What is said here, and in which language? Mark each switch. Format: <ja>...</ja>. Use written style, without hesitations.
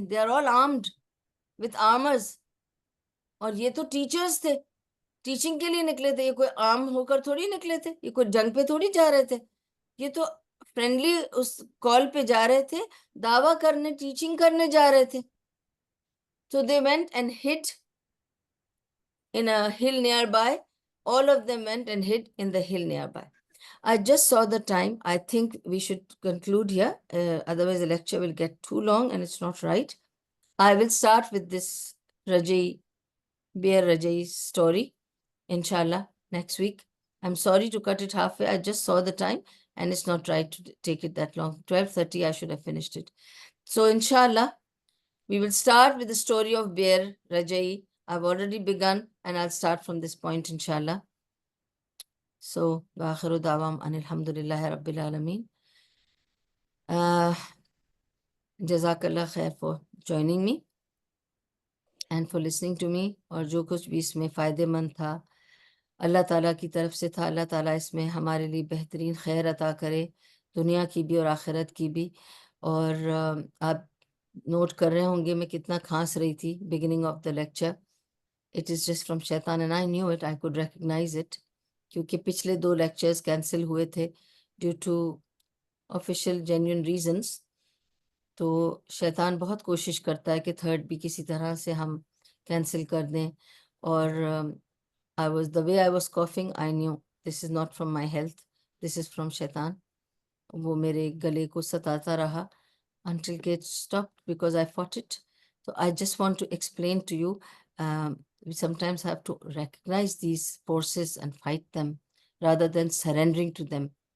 <en>They are all armed with armours.</en> <ur>اور یہ تو ٹیچرز تھے، ٹیچنگ کے لیے نکلے تھے. یہ کوئی عام ہو کر تھوڑی نکلے تھے، یہ کوئی جنگ پہ تھوڑی جا رہے تھے. یہ تو فرینڈلی اس کال پہ جا رہے تھے، دعویٰ کرنے، ٹیچنگ کرنے جا رہے تھے.</ur> <en>So they went and hid in a hill nearby. All of them went and hid in the hill nearby. I just saw the time. I think we should conclude here. Otherwise the lecture will get too long and it's not right. I will start with this Bear Rajai story, inshallah, next week. I'm sorry to cut it halfway. I just saw the time and it's not right to take it that long. 12:30 I should have finished it. So inshallah, we will start with the story of Bear Rajai. I've already begun and I'll start from this point, inshallah. So,</en> <ar>wa akhiru da'wam anil hamdulillahi rabbil alameen.</ar> <en>Jazakallah khair for joining me and for listening to me.</en> <ur>اور جو کچھ بھی اس میں فائدے مند تھا اللہ تعالیٰ کی طرف سے تھا. اللہ تعالیٰ اس میں ہمارے لیے بہترین خیر عطا کرے، دنیا کی بھی اور آخرت کی بھی. اور آپ نوٹ کر رہے ہوں گے میں کتنا کھانس رہی تھی</ur> <en>Beginning of the lecture. It is just from شیطان and I knew it, I could recognise it,</en> <ur>کیونکہ پچھلے 2 لیکچرز کینسل ہوئے تھے</ur> <en>Due to official genuine reasons.</en> <ur>تو شیطان بہت کوشش کرتا ہے کہ تھرڈ بھی کسی طرح سے ہم کینسل کر دیں.</ur> <en>اور the way I was coughing, I knew this is not from my health, this is from شیطان.</en> <ur>وہ میرے گلے کو ستاتا رہا</ur> <en>until it stopped because I fought it. So I just want to explain to you, we sometimes have to recognize these forces and fight them rather than surrendering to them.</en>